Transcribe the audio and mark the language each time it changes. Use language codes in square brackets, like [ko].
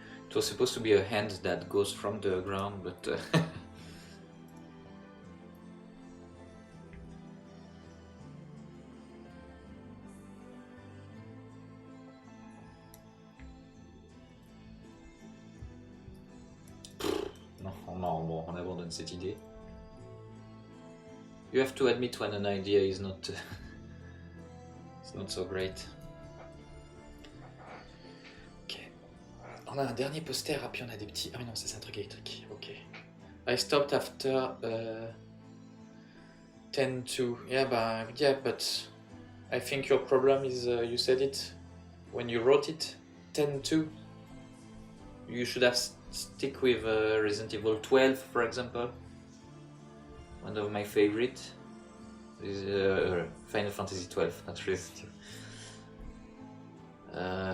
[en] It was supposed to be a hand that goes from the ground, but [fr] non, bon, on abandonne cette idée. [en] You have to admit when an idea is not it's not so great. [fr] On a un dernier poster, puis on a des petits... Ah mais non, c'est un truc électrique, ok. [en] I stopped after 10-2. Yeah, but I think your problem is, you said it when you wrote it, 10-2. You should have stick with Resident Evil 12, for example. One of my favorite is Final Fantasy 12, not Resident Evil.